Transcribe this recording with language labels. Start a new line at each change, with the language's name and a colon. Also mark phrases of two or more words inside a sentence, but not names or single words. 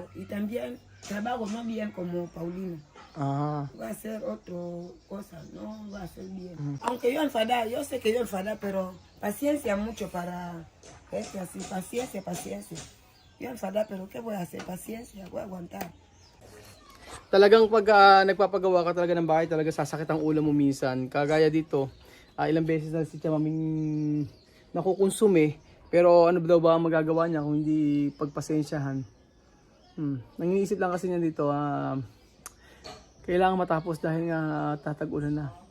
Spanish: Y también trabajo no bien como Paulino. Ah, Va a hacer otra cosa, no va a ser bien. Aunque yo enfadar, yo sé que yo enfadar, pero paciencia mucho para esto así, paciencia. Yo enfadar, pero ¿qué voy a hacer? Paciencia, voy a aguantar.
Filipino: talagang pag nagpapagawa ka talaga ng bahay, talaga sasakit ang ulo mo minsan. Kagaya dito, ilang beses na si Chamaming nakukonsume, pero ano daw ba ang magagawa niya kung hindi pagpasensyahan? Nangiisip lang kasi niya dito, kailangan matapos dahil nga tatag-ulan na.